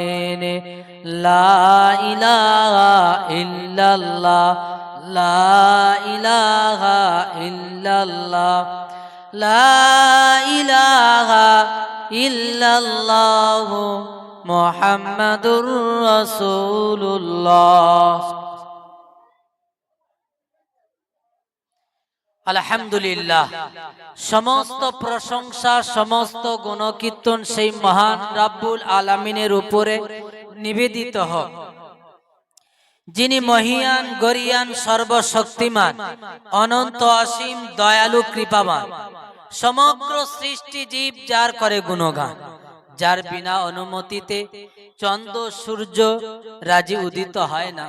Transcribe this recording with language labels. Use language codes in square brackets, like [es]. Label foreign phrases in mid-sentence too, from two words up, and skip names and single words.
[ar] نے لا الہ الا اللہ لا الہ الا اللہ لا الہ الا اللہ محمد رسول اللہ আলহামদুলিল্লাহ [bn] সমস্ত প্রশংসা সমস্ত গুণকীর্তন সেই মহান রাব্বুল আলামিনের উপরে নিবেদিত হোক যিনি মহিয়ান গরিয়ান সর্বশক্তিমান অনন্ত অসীম দয়ালু কৃপাবান সমগ্র সৃষ্টি জীব যার করে গুণগান যার বিনা অনুমতিতে চন্দ্র সূর্য রাজি উদিত হয় না